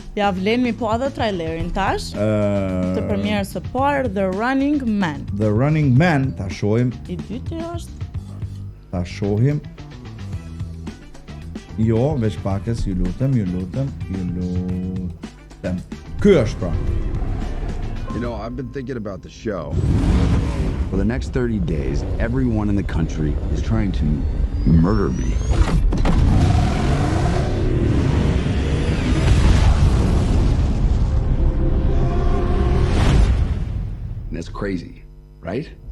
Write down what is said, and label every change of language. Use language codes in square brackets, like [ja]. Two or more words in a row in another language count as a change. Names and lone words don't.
[sq] Ja vlen mi po edhe trailerin tash të premierës së parë The Running Man. The Running Man, ta shohim. I dyti është? Ta shohim. Jo, veç pakës, ju lutem. Ky është pra. [en] You know, I've been thinking about the show. For the next 30 days, everyone in the country is trying to murder me. And that's crazy, right?